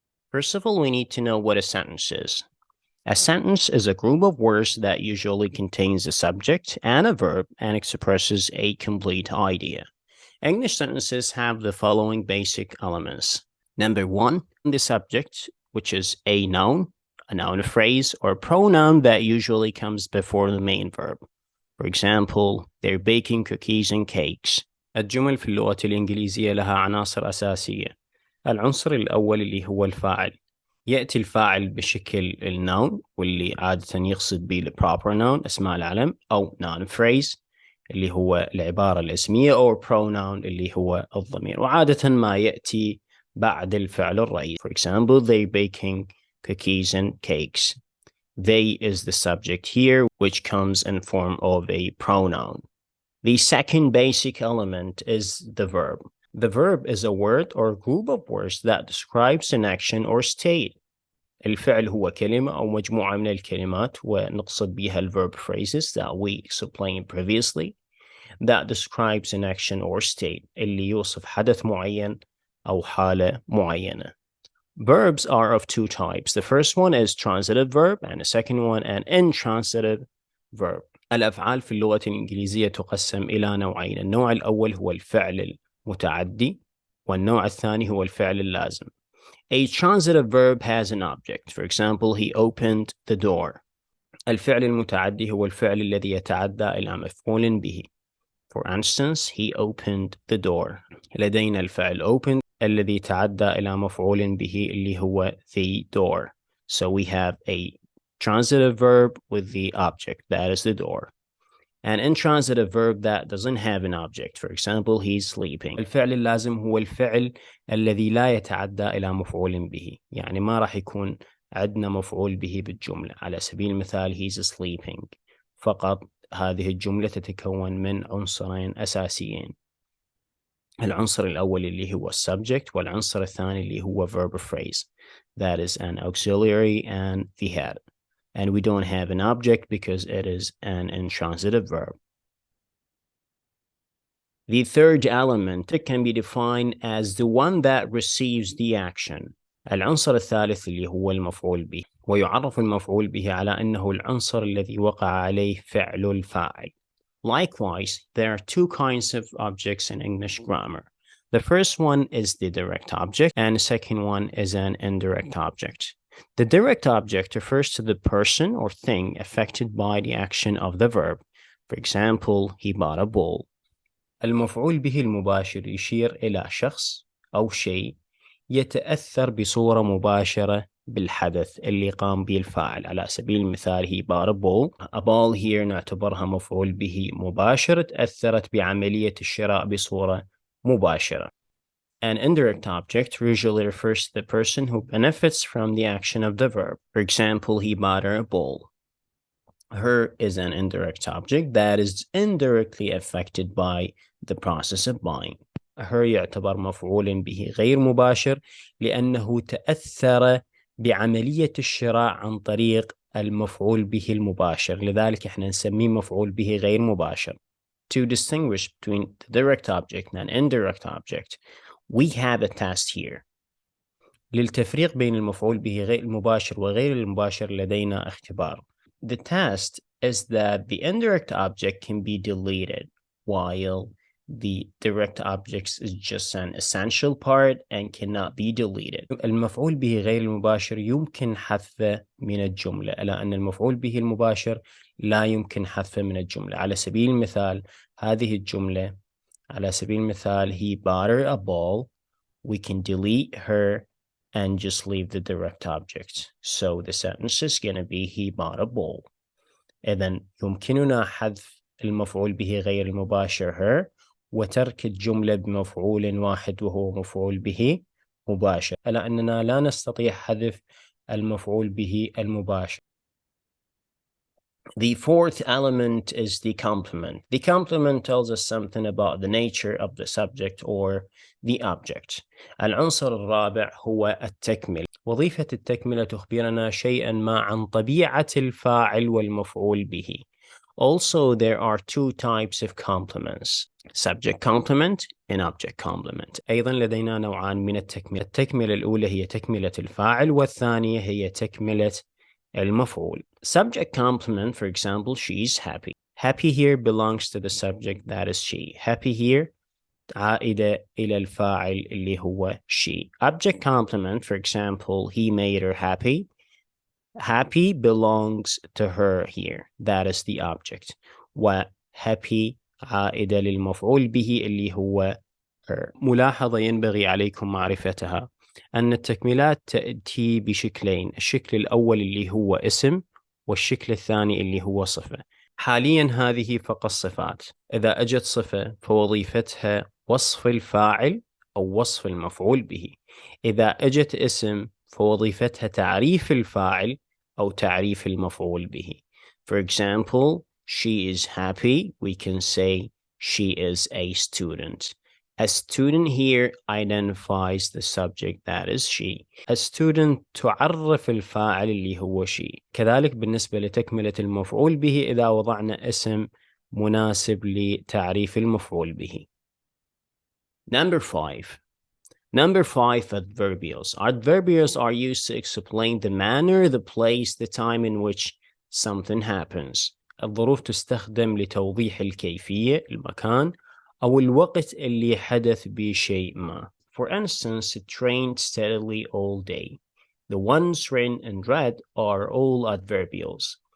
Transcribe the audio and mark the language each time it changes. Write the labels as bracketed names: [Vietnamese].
[English] First of all, we need to know what a sentence is. A sentence is a group of words that usually contains a subject and a verb and expresses a complete idea. English sentences have the following basic elements. Number one, the subject, which is a noun phrase, or pronoun that usually comes before the main verb. For example, they're baking cookies and cakes. [Arabic] الجمل في اللغة الإنجليزية لها عناصر أساسية. العنصر الأول اللي هو الفاعل. يأتي الفاعل بشكل النون واللي عادة يقصد به proper noun اسماء العلم أو noun phrase اللي هو العبارة الاسمية أو pronoun اللي هو الضمير، وعادة ما يأتي بعد الفعل الرئيسي. [English] For example, they baking cookies and cakes. They is the subject here, which comes in form of a pronoun. The second basic element is the verb. The verb is a word or group of words that describes an action or state. [Arabic] الفعل هو كلمة أو مجموعة من الكلمات ونقصد بها ال [English] verb phrases that we explained previously that describes an action or state [Arabic] اللي يوصف حدث معين أو حالة معينة. [English] Verbs are of two types. The first one is transitive verb and the second one an intransitive verb. [Arabic] الأفعال في اللغة الإنجليزية تقسم إلى نوعين. النوع الأول هو الفعل المتعدي والنوع الثاني هو الفعل اللازم. [English] A transitive verb has an object. For example, he opened the door. [Arabic] الفعل المتعدي هو الفعل الذي يتعدى إلى مفعول به. [English] For instance, he opened the door. [Arabic] لدينا الفعل open الذي تعدى إلى مفعول به اللي هو [English] the door. So we have a transitive verb with the object, that is the door. An intransitive verb that doesn't have an object. For example, he's sleeping. [Arabic] الفعل اللازم هو الفعل الذي لا يتعدى إلى مفعول به، يعني ما راح يكون عندنا مفعول به بالجملة. على سبيل المثال [English] he's sleeping، [Arabic] فقط هذه الجملة تتكون من عنصرين أساسيين. العنصر الأول اللي هو subject والعنصر الثاني اللي هو verb phrase. [English] That is an auxiliary and the head. And we don't have an object because it is an intransitive verb. The third element can be defined as the one that receives the action. [Arabic] العنصر الثالث اللي هو المفعول به، ويعرف المفعول به على أنه العنصر الذي وقع عليه فعل الفاعل. [English] Likewise, there are two kinds of objects in English grammar. The first one is the direct object, and the second one is an indirect object. The direct object refers to the person or thing affected by the action of the verb. For example, he bought a ball. [Arabic] المفعول به المباشر يشير إلى شخص أو شيء يتأثر بصورة مباشرة بالحدث اللي قام به الفاعل. على سبيل المثال [English] he bought a ball. A ball here [Arabic] نعتبرها مفعول به مباشر تأثرت بعملية الشراء بصورة مباشرة. [English] An indirect object usually refers to the person who benefits from the action of the verb. For example, he bought her a ball. Her is an indirect object that is indirectly affected by the process of buying. [Arabic] Her يعتبر مفعول به غير مباشر لأنه تأثر بعملية الشراء عن طريق المفعول به المباشر، لذلك احنا نسميه مفعول به غير مباشر. [English] To distinguish between the direct object and indirect object, we have a test here. [Arabic] للتفريق بين المفعول به غير المباشر وغير المباشر لدينا اختبار. [English] The test is that the indirect object can be deleted while the direct object is just an essential part and cannot be deleted. [Arabic] المفعول به غير المباشر يمكن حذفه من الجملة، إلا أن المفعول به المباشر لا يمكن حذفه من الجملة. على سبيل المثال هذه الجملة، على سبيل المثال [English] he bought her a ball. We can delete her and just leave the direct object. So the sentence is going to be he bought a ball. [Arabic] إذن يمكننا حذف المفعول به غير المباشر her وترك الجملة بمفعول واحد وهو مفعول به مباشر، ألا أننا لا نستطيع حذف المفعول به المباشر. [English] The fourth element is the complement. The complement tells us something about the nature of the subject or the object. [Arabic] العنصر الرابع هو التكملة. وظيفة التكملة تخبرنا شيئا ما عن طبيعة الفاعل والمفعول به. [English] Also, there are two types of complements: subject complement and object complement. [Arabic] أيضا لدينا نوعان من التكملة. التكملة الأولى هي تكملة الفاعل، والثانية هي تكملة المفعول. [English] Subject complement, for example, she's happy. Happy here belongs to the subject, that is she. Happy here [Arabic] عائدة إلى الفاعل اللي هو she. [English] Object complement, for example, he made her happy. Happy belongs to her here, that is the object. [Arabic] وhappy عائدة للمفعول به اللي هو her. ملاحظة ينبغي عليكم معرفتها أن التكملات تأتي بشكلين: الشكل الأول اللي هو اسم، والشكل الثاني اللي هو صفة. حاليا هذه فقط صفات. إذا أجت صفة فوظيفتها وصف الفاعل أو وصف المفعول به. إذا أجت اسم فوظيفتها تعريف الفاعل أو تعريف المفعول به. [English] For example, she is happy. We can say she is a student. A student here identifies the subject, that is she. A student [Arabic] تعرف الفاعل اللي هو she. كذلك بالنسبة لتكملة المفعول به إذا وضعنا اسم مناسب لتعريف المفعول به. [English] Number 5. Adverbials. Adverbials are used to explain the manner, the place, the time in which something happens. [Arabic] الظروف تستخدم لتوضيح الكيفية، المكان، أو الوقت اللي حدث بشيء ما. [English] For instance, it rained steadily all day. The ones written in red are all adverbials.